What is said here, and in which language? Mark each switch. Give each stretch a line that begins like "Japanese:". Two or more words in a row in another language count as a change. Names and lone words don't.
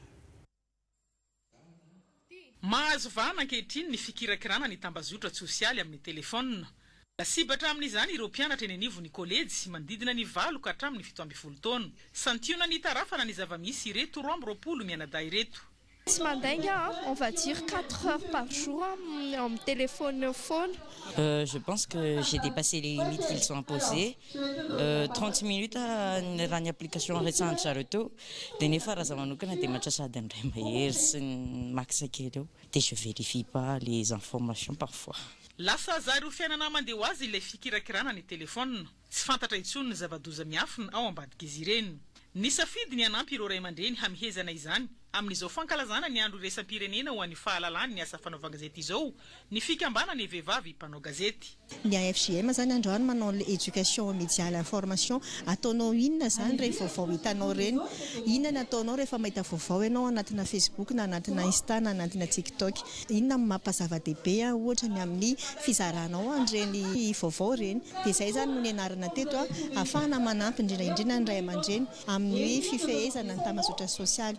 Malagasy: Mahazo vahana ankehitriny ny fikirakirana ny tambazotra sosialy amin'ny telefônina. Lasibatra amin'izany ireo mpianatra eny anivon'ny kolejy manodidina ny 7 ka hatramin'ny 17 taona. Santiona ny tarafana ny zavamisy ireto 20 mianaday ireto.
French: On va dire 4 heures par jour en téléphone. Je pense que j'ai dépassé les limites qu'ils sont imposées. 30 minutes à une application récente Charuto. Des fois, je vérifie pas les informations parfois.
Malagasy: Lasa zaro fiainana mandeha ho azy ilay fikirakirana ny telefônina. Tsy fantatra intsony ny zava-doza miafina ao ambadik'izy ireny. Ny safidy ny anampy ireo ray aman-dreny hamihezana izany. Amin'izao fankalazana ny andro iraisam-pirenena ho an'ny fahalalany ny asa fanaovan-gazety izao, ny fikambana ny vehivavy mpanao gazety. Ny AFJM zany androany manao
French: éducation aux médias et l'information.
Malagasy: Ataonao inona zany rehefa vaovao hitanao reny? Inona ataonao rehefa mahita vaovao ianao anatina Facebook na anatina Insta na anatina TikTok? Inona mampazava-dehibe ohatra ny amin'ny fizaranao an'ireny vaovao reny? Dia izay zany no ny anarana teto ahafahana manampy indrindra ny ray aman-dreny amin'ny fifehezana ny tambazotra sosialy.